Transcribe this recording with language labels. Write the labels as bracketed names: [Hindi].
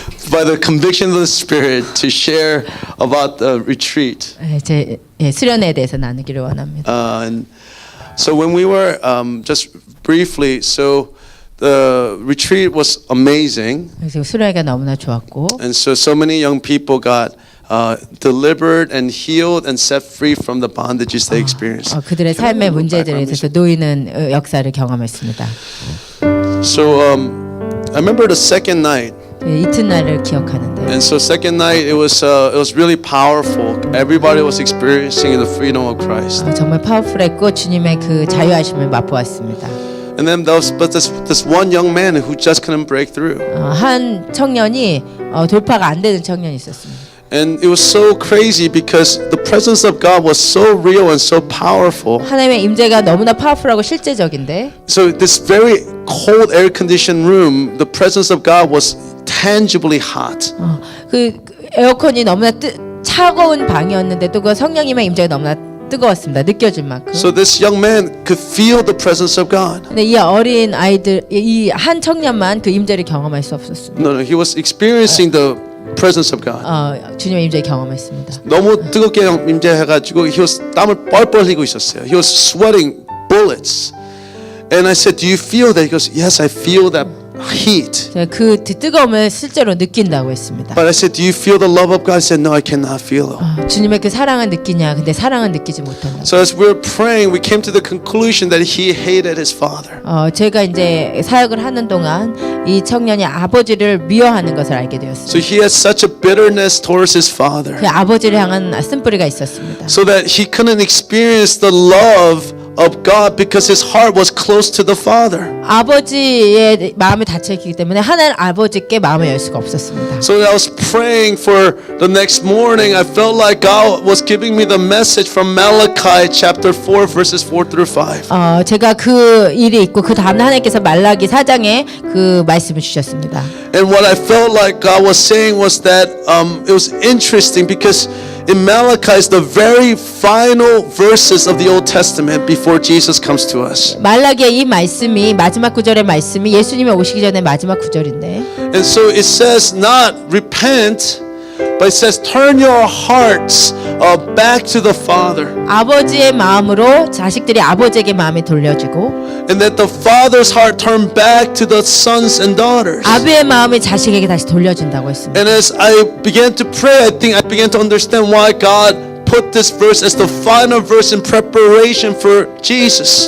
[English] by the conviction of the Spirit to share about the retreat. [Korean] 제 수련회에 대해서 나누기를 원합니다. [English] And so when we were just briefly, so the retreat was amazing, [Korean] 그래서 수련회가 너무나 좋았고 [English] and so many young people got delivered and healed and set free from the bondages they experienced. [Korean] 그들의 삶의 문제들에 대해서 놓이는 역사를 경험했습니다. [English] So I remember the second night. [Korean] 이튿날을 기억하는데 [English] And so second night it was really powerful. Everybody was experiencing the freedom of Christ. [Korean] 정말 파워풀했고 주님의 그 자유하심을 맛보았습니다. [English] And then this one young man who just couldn't break through. [Korean] 한 청년이 돌파가 안 되는 청년이 있었습니다. [English] And it was so crazy because the presence of God was so real and so powerful. [Korean] 하나님의 임재가 너무나 파워풀하고 실제적인데 [English] So this very cold air-conditioned room, the presence of God was tangibly hot. [Korean] 그 에어컨이 너무나 차가운 방이었는데 또 그 성령님의 임재가 너무나 뜨거웠습니다. 느껴질 만큼. [English] So this young man could feel the presence of God. [Korean] 근데 이 어린 아이들 이 한 청년만 그 임재를 경험할 수 없었습니다. [English] No, he was experiencing the presence of God. [Korean] 주님의 임재 경험했습니다. 너무 뜨겁게 임재해가지고 땀을 뻘뻘 흘리고 있었어요. [English] He was sweating bullets. And I said, "Do you feel that?" He goes, "Yes, I feel that heat." [Korean] 제가 그 뜨거움을 실제로 느낀다고 했습니다. [English] But I said, "Do you feel the love of God?" He said, "No, I cannot feel it." [Korean] 주님의 그 사랑을 느끼냐? 근데 사랑은 느끼지 못한다. [English] So as we were praying, we came to the conclusion that he hated his father. [Korean] 제가 이제 사역을 하는 동안 이 청년이 아버지를 미워하는 것을 알게 되었습니다. [English] So he had such a bitterness towards his father, [Korean] 그 아버지를 향한 쓴뿌리가 있었습니다. [English] so that he couldn't experience the love of God because his heart was close to the Father. [Korean] 아버지의 마음이 닫혀 있기 때문에 하나님 아버지께 마음을 열 수가 없었습니다. [English] So I was praying for the next morning. I felt like God was giving me the message from Malachi chapter 4 verses 4 through 5. [Korean] 제가 그 일이 있고 그 다음 하나님께서 말라기 4장에 그 말씀을 주셨습니다. [English] And what I felt like God was saying was that it was interesting because in Malachi is the very final verses of the Old Testament before Jesus comes to us. [Korean] 말라기의 이 말씀이 마지막 구절의 말씀이 예수님이 오시기 전에 마지막 구절인데 [English] And so it says not repent, but it says turn your hearts back to the Father. [Korean] 아버지의 마음으로 자식들이 아버지에게 마음이 돌려지고 [English] And that the Father's heart turn back to the sons and daughters. [Korean] 아버지의 마음이 자식에게 다시 돌려진다고 했습니다. [English] And as I began to pray, I think I began to understand why God put this verse as the final verse in preparation for Jesus.